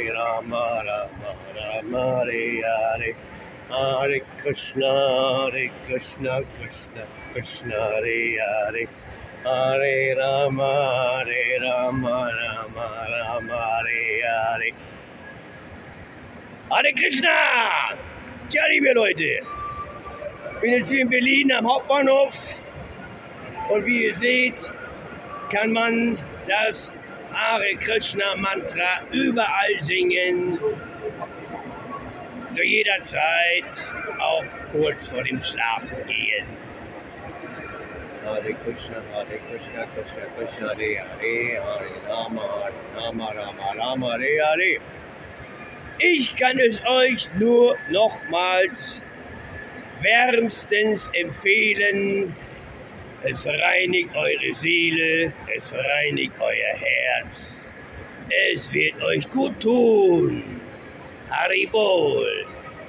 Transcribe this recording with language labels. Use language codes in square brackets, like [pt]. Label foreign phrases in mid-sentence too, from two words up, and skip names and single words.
[sa] Rama Hare Hare Krishna, Krishna Krishna, Hare Hare Rama, Rama Hare Hare Krishna! [de] Tja, liebe Leute, ich bin jetzt hier in Berlin am Hauptbahnhof und wie ihr seht, kann man das Hare Krishna Mantra überall singen, zu jeder Zeit, auch kurz vor dem Schlafengehen. [sa] Hare Krishna, Krishna Krishna, Hare Hare, Rama Rama, Hare Hare. [de] Ich kann es euch nur nochmals wärmstens empfehlen. Es reinigt eure Seele, es reinigt euer Herz. Es wird euch gut tun. Haribol.